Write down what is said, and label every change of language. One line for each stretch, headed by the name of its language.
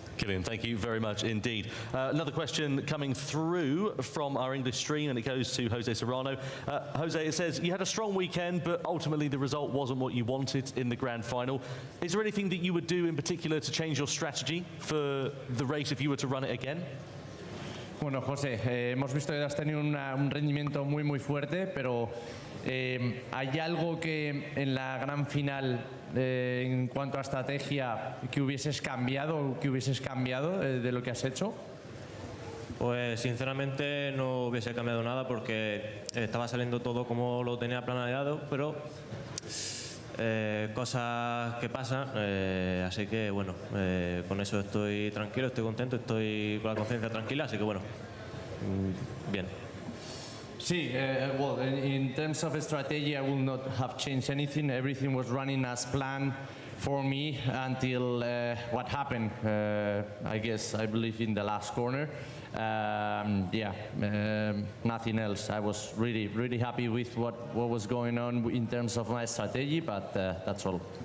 English: Kylian, thank you very much indeed. Another question coming through from our English stream, and it goes to Jose Serrano. Jose, it says, you had a strong weekend, but ultimately the result wasn't what you wanted in the grand final. Is there anything that you would do in particular to change your strategy for the race if you were to run it again?
Spanish: Bueno, José, hemos visto que has tenido un rendimiento muy fuerte, pero hay algo que en la gran final en cuanto a estrategia, ¿qué hubieses cambiado de lo que has hecho? Pues sinceramente no hubiese cambiado nada porque estaba saliendo todo como lo tenía planeado, pero cosas que pasan, así que bueno, con eso estoy tranquilo, estoy contento, estoy con la conciencia tranquila, así que bueno, bien.
English: Sí, well, in terms of strategy, I will not have changed anything. Everything was running as planned for me until what happened, I guess, I believe in the last corner. Nothing else. I was really happy with what was going on in terms of my strategy, but that's all.